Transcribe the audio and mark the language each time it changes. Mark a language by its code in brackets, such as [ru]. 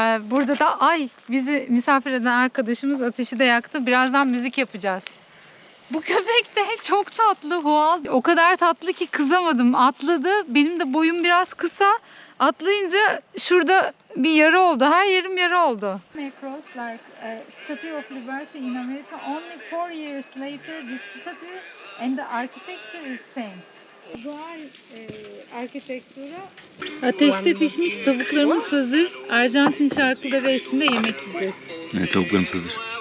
[tr] Burada da bizi misafir eden arkadaşımız ateşi de yaktı. Birazdan müzik yapacağız. Bu köpek de çok tatlı, Hual. O kadar tatlı ki kızamadım. Atladı. Benim de boyum biraz kısa. Atlayınca şurada bir yara oldu. Her yerim yara oldu. [en] Across like Statue of Liberty in America. Only 4 years later this statue and the architecture is same. [tr] Doğal architecture. Ateşte pişmiş tavuklarımız hazır. Arjantin şarkıları eşliğinde yemek yiyeceğiz. Evet, tavuklarımız hazır.